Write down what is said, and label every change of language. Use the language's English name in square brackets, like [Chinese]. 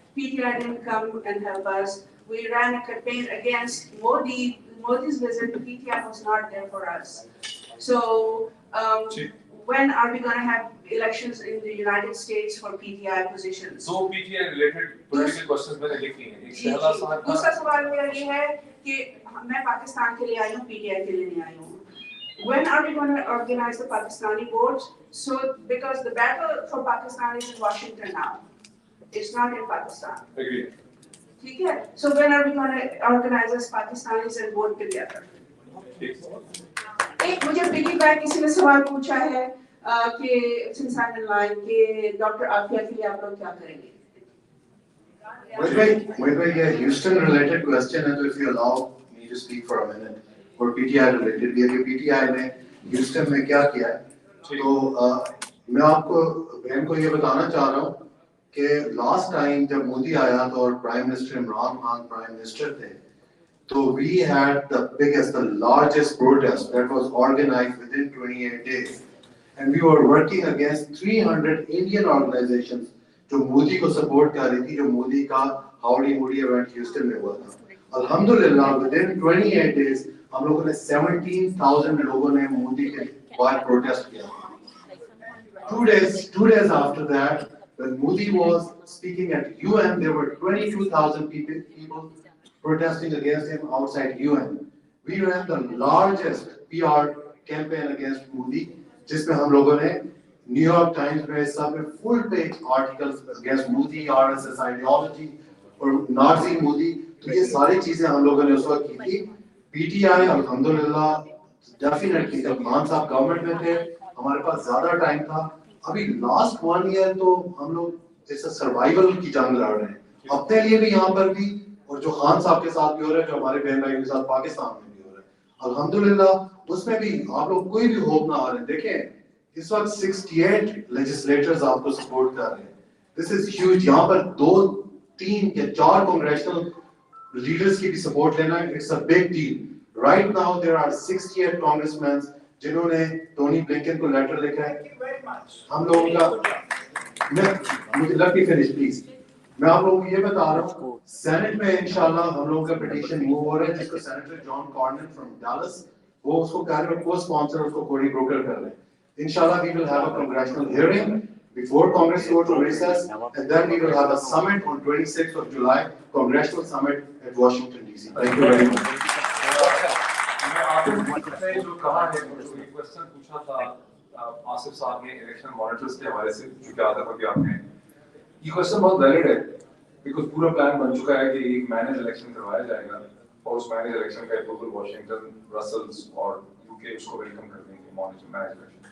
[English] PTI didn't come and help us. We ran a campaign against Modi's visit. PTI was not there for us. So when are we going to have elections in the United States for PTI positions? So PTI related political questions [Hindi] मैंने लिखी हैं. एक पहला सवाल था. दूसरा सवाल मेरा ये है कि मैं पाकिस्तान के लिए आई हूँ, PTI के लिए नहीं आई हूँ. [English] When are we going to organize the Pakistani votes? So because the battle for Pakistan is in Washington now. It's not in Pakistan. Agreed. [Hindi] ठीक है? [English] So when are we going to organize as Pakistanis and vote together? [Hindi] एक मुझे piggy back किसी ने सवाल पूछा है कि [English] since I'm in line [Hindi] कि डॉक्टर आफिया के लिए आप लोग क्या करेंगे? Mohit bhai, ये Houston related question है, तो [English] if you allow me to speak for a minute, [Hindi] और PTI related भी है कि PTI ने Houston में क्या किया है, तो मैं आपको बहन को ये बताना चाह रहा हूँ कि लास्ट टाइम जब मोदी आया तो और prime minister Imran Khan prime minister थे, तो [English] we had the biggest, the largest protest that was organized within 28 days, and we were working against 300 Indian organizations [Hindi] जो मोदी को सपोर्ट कर रही थी, जो मोदी का हाउडी मोदी इवेंट ह्यूस्टन में हुआ था. अल्हम्दुलिल्लाह [English] within 28 days [Hindi] हम लोगों ने 17,000 लोगों ने मोदी के बाद प्रोटेस्ट किया. [English] 2 days after that, when Modi was speaking at UN, there were 22,000 people protesting against him outside UN. We ran the largest PR campaign against Modi, [Hindi] जिसमें हम लोगों ने [English] New York Times में सब में full page articles against Modi, RSS ideology और Nazi Modi. [Hindi] तो ये सारी चीजें हम लोगों ने उस वक्त की थी. PTI अल्हम्दुलिल्लाह definitely जब खान साहब गवर्नमेंट में थे हमारे पास ज्यादा टाइम था. अभी लास्ट 1 ईयर तो हम लोग जैसे सर्वाइवल की जंग लड़ रहे हैं, अपने लिए भी यहाँ पर भी, और जो खान साहब के साथ भी हो रहा है, जो हमारे बहन भाई के साथ पाकिस्तान में भी हो रहा है. अल्हम्दुलिल्लाह उसमें भी आप लोग कोई भी होप ना हारें. देखें इस वक्त 68 लेजिस्लेटर्स आपको सपोर्ट कर रहे हैं. [English] This is huge. [Hindi] यहाँ पर 2, 3 या 4 कांग्रेचुनल लीडर्स की भी सपोर्ट लेना है. [English] It's a big deal. Right now there are [Hindi] 68 congressman जिन्होंने टोनी ब्लिंकन को लेटर लिखा है. हम लोगों का मुझे [English] Let me finish please. [Hindi] मैं आप लोगों को ये बता रहा हूँ सेनेट में इंशाल्लाह हम लोगों का पिटीशन मूव हो रहा है, जिसको सेनेटर जॉन कॉर्नन फ्रॉम डैलस वो उसको कह रहे हैं को स्पॉन्सर उसको कोडी ब्रोकर कर रहे हैं. [English] इंशाल्लाह we will have a congressional hearing before Congress go to recess, and then we will have a summit on 26th of July, congressional summit at Washington DC. Thank you very much. [Hindi] मैं आपने जो कहा है, जो एक क्वेश्चन पूछा था आसिफ साहब ने इलेक्शन मॉनिटर्स के हवाले से जो क्या आता था आपने, ये क्वेश्चन बहुत वैलिड है बिकॉज पूरा प्लान बन चुका है कि एक मैनेज इलेक्शन करवाया जाएगा और उस मैनेज इलेक्शन का अप्रूवल वाशिंगटन, ब्रसल्स और यूके उसको वेलकम कर देंगे मैनेज इलेक्शन.